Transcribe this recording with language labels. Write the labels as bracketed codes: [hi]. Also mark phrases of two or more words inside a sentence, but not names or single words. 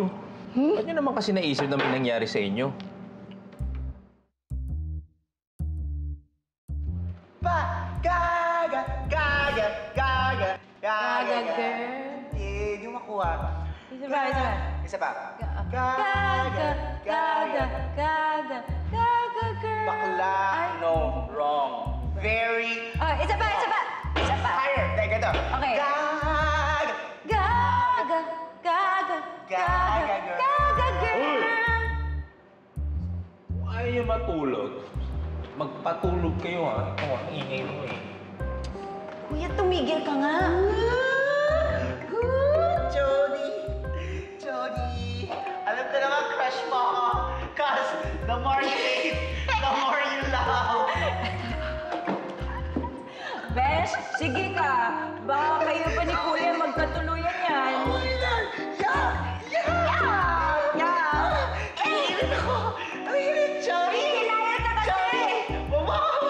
[tl] Ba't niyo naman kasi naisip na may nangyari sa inyo? Gaga, gaga, gaga, Gaga, girl. Hindi mo makuha. Isa pa, isa pa. Isa pa. Gaga, gaga, gaga, gaga, girl. [en] Bakla. No, wrong. Very. [tl] Oh, isa pa, isa pa. Isa pa. Higher. Teka ito. Okay. Gaga. Gaga, gaga, gaga, gaga, girl. Kung ayaw niyo matulog, magpatulog kayo ha. Ito, ang ingay mo eh. Kuya, tumigil ka nga. Jody. Jody. Alam ko naman crush mo ako. [en] Cause the more you hate, the more you love. [tl] Besh, sige ka. Baka kayo pa ni Kuya magkatuluyan yan. Hihirit ako. Hihirit, Jody. Hihilayat ka kasi. Jody. Bumawa.